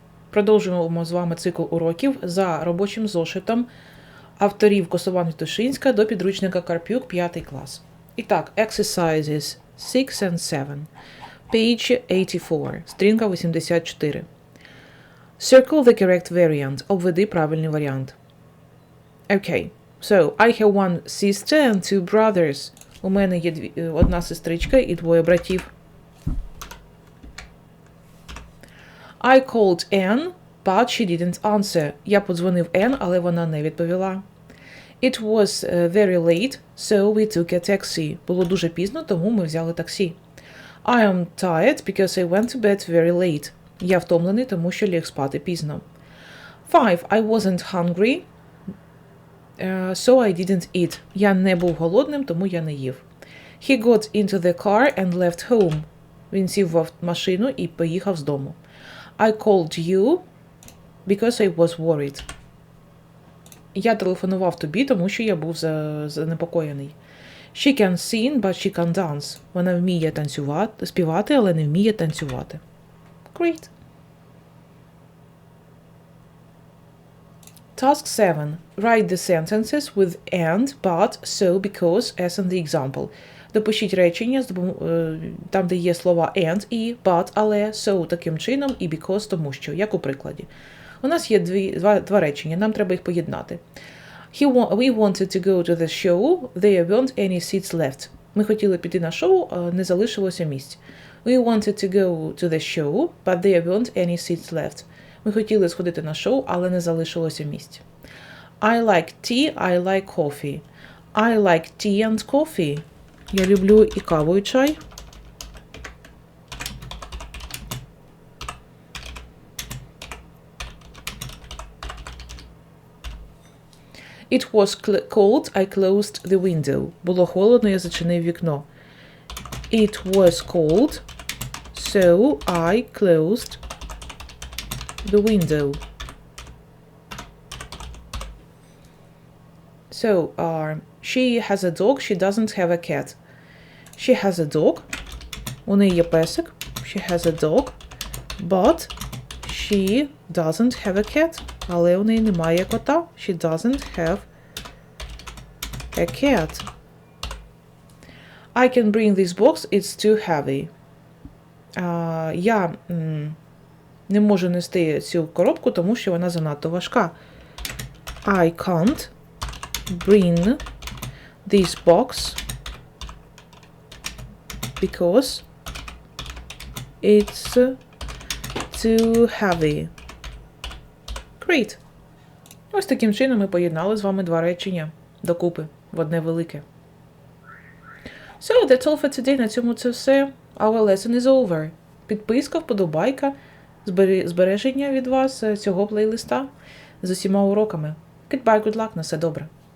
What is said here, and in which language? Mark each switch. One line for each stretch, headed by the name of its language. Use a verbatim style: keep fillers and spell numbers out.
Ukrainian: Продовжуємо з вами цикл уроків за робочим зошитом авторів Косован Вітушинська до підручника Карпюк п'ятий клас.
English: І так, exercises six and seven. Page eighty-four,
Ukrainian: сторінка вісімдесят чотири.
English: Circle the correct variant.
Ukrainian: Обведи правильний варіант.
English: Okay. So, I have one sister and two brothers.
Ukrainian: У мене є дві, одна сестричка і двоє братів.
English: I called Anne, but she didn't answer.
Ukrainian: Я подзвонив Anne, але вона не відповіла.
English: It was uh, very late, so we took a taxi.
Ukrainian: Було дуже пізно, тому ми взяли таксі.
English: I am tired because I went to bed very late.
Ukrainian: Я втомлений, тому що ліг спати пізно.
English: Five. I wasn't hungry, uh, so I didn't eat.
Ukrainian: Я не був голодним, тому я не їв.
English: He got into the car and left home.
Ukrainian: Він сів в машину і поїхав з дому.
English: I called you because I was worried.
Ukrainian: Я телефонував тобі, тому що я був занепокоєний.
English: She can sing, but she can't dance.
Ukrainian: Вона вміє танцювати, співати, але не вміє танцювати.
English: Great. Task seven. Write the sentences with and, but, so, because, as in the example.
Ukrainian: Допишіть речення, там, де є слова and, і, but, але, so, таким чином, і because, тому що, як у прикладі. У нас є дві, два, два речення, нам треба їх поєднати.
English: He, we wanted to go to the show, there weren't any seats left.
Ukrainian: Ми хотіли піти на шоу, не залишилося місць.
English: We wanted to go to the show, but there weren't any seats left.
Ukrainian: Ми хотіли сходити на шоу, але не залишилося місць.
English: I like tea, I like coffee. I like tea and coffee.
Ukrainian: Я люблю і каву, і чай.
English: It was cold, I closed the window.
Ukrainian: Було холодно, я зачинив вікно.
English: It was cold, so I closed the window. So, uh, she has a dog, she doesn't have a cat. She has a dog.
Ukrainian: У неї є песик.
English: She has a dog. But she doesn't have a cat.
Ukrainian: Але у неї немає кота.
English: She doesn't have a cat. I can bring this box, it's too heavy.
Ukrainian: Uh, я м- не можу нести цю коробку, тому що вона занадто важка.
English: I can't bring this box because it's too heavy. Great!
Ukrainian: Ось таким чином ми поєднали з вами два речення докупи в одне велике.
English: So, that's all for today.
Ukrainian: На цьому це все.
English: Our lesson is over.
Ukrainian: Підписка, вподобайка, збереження від вас цього плейлиста з усіма уроками.
English: Goodbye, good luck,
Ukrainian: на все добре.